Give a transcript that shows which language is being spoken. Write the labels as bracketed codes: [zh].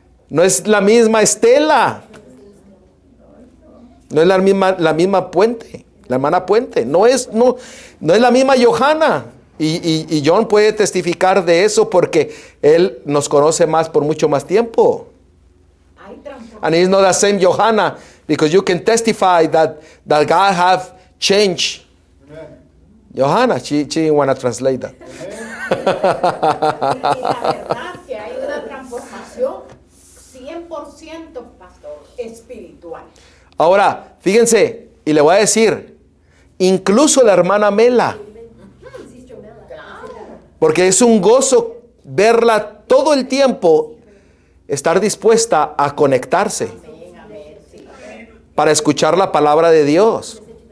[es] No es la misma Estela. No es la misma Puente, la hermana Puente. No es la misma Johanna. Y John puede testificar de eso porque él nos conoce más por mucho más tiempo. [en] And it's not the same Johanna because you can testify that God have changed. Amen. Johanna, she didn't want to translate that. [es] Y la verdad que hay una transformación 100%, pastor, espiritual. Ahora, fíjense, y le voy a decir incluso la hermana Mela. Porque es un gozo verla todo el tiempo, estar dispuesta a conectarse para escuchar la palabra de Dios.